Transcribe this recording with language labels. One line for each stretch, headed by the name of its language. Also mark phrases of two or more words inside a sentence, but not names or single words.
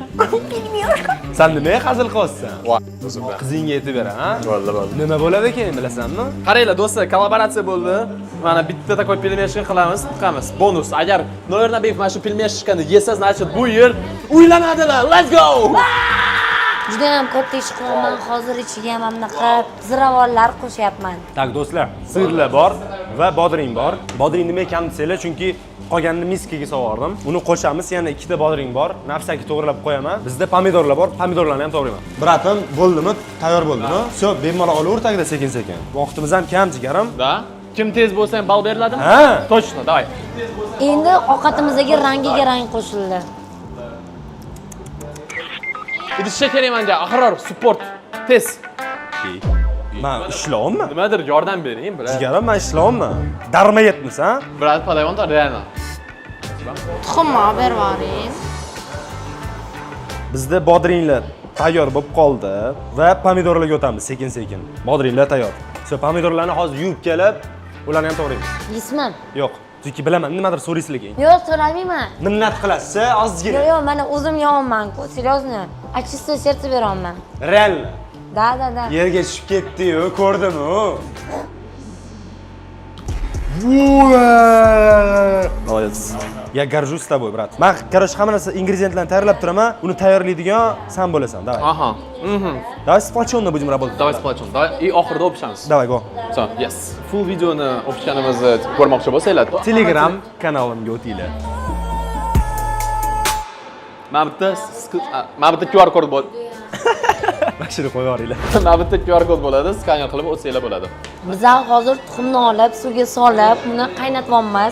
Uzbek: Sen nimaga hazil qilyapsan? Voy, o'zimda. Qizingga aytib ber, ha? Bo'ldi. Nima bo'ladi keyin bilasanmi? Qaranglar do'stlar, kollaboratsiya bo'ldi. Mana bitta
Russian: такой пельмешка
Uzbek: qilamiz, chiqamiz. Bonus. Agar Noir Nabiyev mana shu пельмешкani yesa, значит bu yil uylanadilar.
English: Let's go!
Uzbek: Juda ham katta ish qilaman. Hozir ichiga ham bunaqa ziravorlar qo'shyapman. Tak, do'stlar, sirlar bor va bodring bor. Bodring nima ekan desanglar, chunki qolganini miskaga sovordim. Uni qo'shamiz, yana 2 ta bodring bor. Nafsaki to'g'rilab qo'yaman. Bizda pomidorlar bor, pomidorlarni ham to'g'rayman. Bratim, bo'ldimi? Tayyor bo'ldimi? Всё, bemalol olaver tagida sekin-sekin. Vaqtimiz ham kam, jigarim. Da? Kim tez bo'lsa ham bal beriladimi? Ha.
Russian: Точно, давай.
Uzbek: Endi ovqatimizdagi rangiga rang qo'shildi. Idishcha kerak menga, Ahror, support, tez. Men ishlayapman. Nimadir yordam bering, brat. Jigarim, men ishlayapman. Darmayapmiz, ha? Brat,
Russian: подавай-то реально.
Uzbek: Tuxumni olib berib yuboring. Bizda bodringlar tayyor bo'lib qoldi va pomidorlarga o'tamiz sekin-sekin. Bodringlar tayyor. Shu pomidorlarni hozir yuvib kelib, ularni ham to'g'raymiz. Yesman. Yo'q, chunki bilaman, nimadir so'raysiz lekin. Yo'q, so'ramayman. Minnat qilasiz, ozgina. Yo'q, mana o'zim yo'qman-ku,
Russian: серьезно. От чистого сердца beraman. Реально.
Uzbek: Da. Yerga tushib ketdi-yu, ko'rdimi?
Russian: Молодец. Я горжусь тобой, брат.
Uzbek: Men, короче, hamma narsa ingrediyentlarni tayyorlab turaman. Uni tayyorlaydigan sen bo'lasan.
Russian: Давай. Ага. Давай сплоченно будем работать. Давай сплочим. Давай и
Uzbek: oxirida o'pishamiz.
Russian: Давай,
English: go. So, yes.
Uzbek: Full videoni o'pishganimizni ko'rmoqchi bo'lsanglar, Telegram kanalimga o'tinglar. Mana bitta QR kod bor. Mashina qo'yib yuboringlar. Mana bitta QR kod bo'ladi, skaner qilib o'tsanglar bo'ladi. Bizlar hozir tuxumni olib, suvga solib, uni qaynatyapmiz.